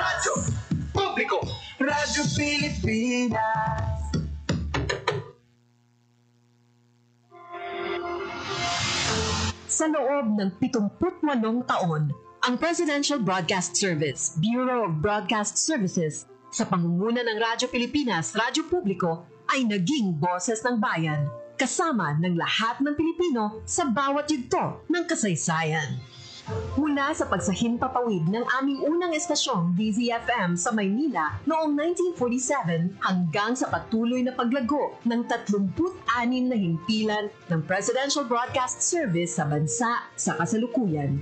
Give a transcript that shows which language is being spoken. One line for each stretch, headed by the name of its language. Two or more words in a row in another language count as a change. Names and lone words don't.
Filipino: Radyo Publiko. Radyo Pilipinas. Sa loob ng 78 taon, ang Presidential Broadcast Service, Bureau of Broadcast Services, sa pangunguna ng Radyo Pilipinas, Radyo Publiko, ay naging boses ng bayan, kasama ng lahat ng Pilipino sa bawat yugto ng kasaysayan. Mula sa pagsahimpapawid ng aming unang estasyong DZFM sa Maynila noong 1947 hanggang sa patuloy na paglago ng 36 na himpilan ng Presidential Broadcast Service sa bansa sa kasalukuyan.